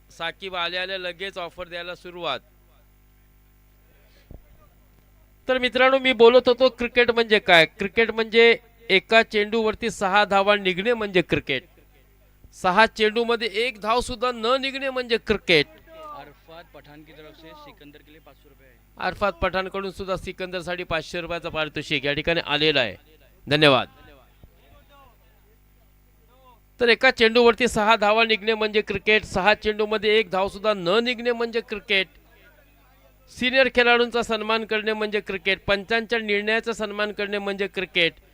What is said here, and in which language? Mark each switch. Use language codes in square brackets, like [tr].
[mr] साकिब आले आले लगेच ऑफर द्यायला सुरुवात. तर मित्रांनो मी बोलत होतो क्रिकेट म्हणजे काय. क्रिकेट म्हणजे एका चेंडूवरती 6 धावा निघणे म्हणजे क्रिकेट. 6 चेंडू मध्ये 1 धाव सुद्धा न निघणे म्हणजे क्रिकेट. [hi] अरफात पठाण की तरफ से सिकंदर के लिए 500 रुपये है. [mr] अरफात पठाण कडून सुद्धा सिकंदर साठी 500 रुपयाचा पारितोषिक या ठिकाणी आलेला आहे. धन्यवाद. तर एका चेंडूवरती 6 धावा निघणे म्हणजे क्रिकेट. 6 चेंडू मध्ये 1 धाव सुद्धा न निघणे म्हणजे क्रिकेट. सीनियर खेळाडूंचा सन्मान करणे म्हणजे क्रिकेट. पंचांच्या निर्णयाचा सन्मान करणे म्हणजे क्रिकेट.